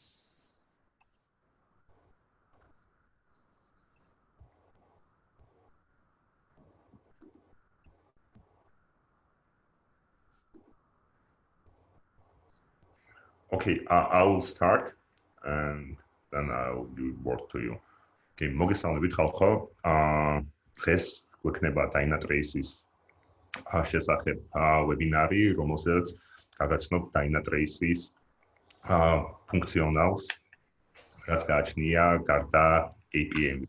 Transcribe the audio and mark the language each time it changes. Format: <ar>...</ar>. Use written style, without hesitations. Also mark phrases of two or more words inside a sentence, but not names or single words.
<en>Okay, I will start and then I'll give word to you.</en> <ka>Okay, მოგესალმებით ხალხო. დღეს გვექნება Dynatrace-ის შესახებ ვებინარი, რომელზეც გაგაცნობ Dynatrace-ის ფუნქციონალს, რაც გააჩნია გარდა APM-ის.</ka>